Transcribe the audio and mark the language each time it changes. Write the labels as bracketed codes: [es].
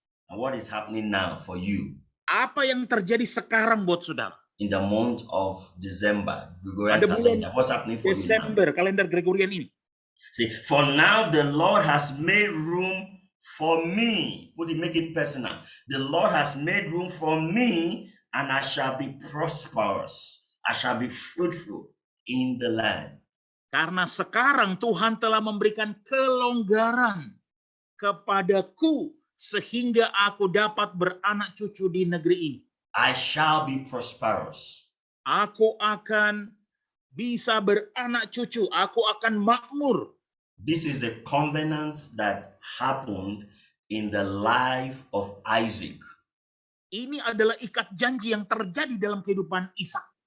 [en] And what is happening now for you [id] Apa yang terjadi sekarang buat saudara? [en] in the month of December, Gregorian [id] Pada bulan [en] calendar? What's happening for you now? [id] Desember, kalender Gregorian ini. [en] See, for now the Lord has made room for me. Would you make it personal? The Lord has made room for me, and I shall be prosperous. I shall be fruitful in the land. [id] Karena sekarang Tuhan telah memberikan kelonggaran kepadaku sehingga aku dapat beranak cucu di negeri ini. [en] I shall be prosperous. [id] Aku akan bisa beranak cucu, aku akan makmur. [en] This is the covenant that happened in the life of Isaac. [id] Ini adalah ikat janji yang terjadi dalam kehidupan Ishak.